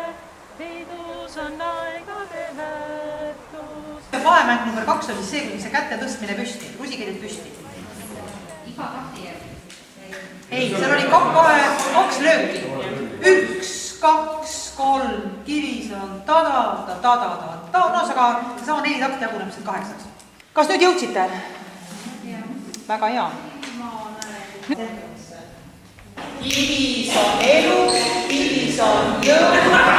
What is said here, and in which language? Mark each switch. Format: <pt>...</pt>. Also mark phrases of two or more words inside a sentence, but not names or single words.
<et>Peidus on aegade väärtus. Vahemäng number 2 on siis see, kui see kätte tõstmine püsti, rusikeelid püsti. Iga tahti järgi. Ei, seal oli 2 lööki. 1, 2, 3, kivis on ta-da-da-da-da-da. No aga sama 4 takti jaguneb siin 8. Kas nüüd jõudsite? Väga hea. Kivis on elu, kivis on jõud.</et>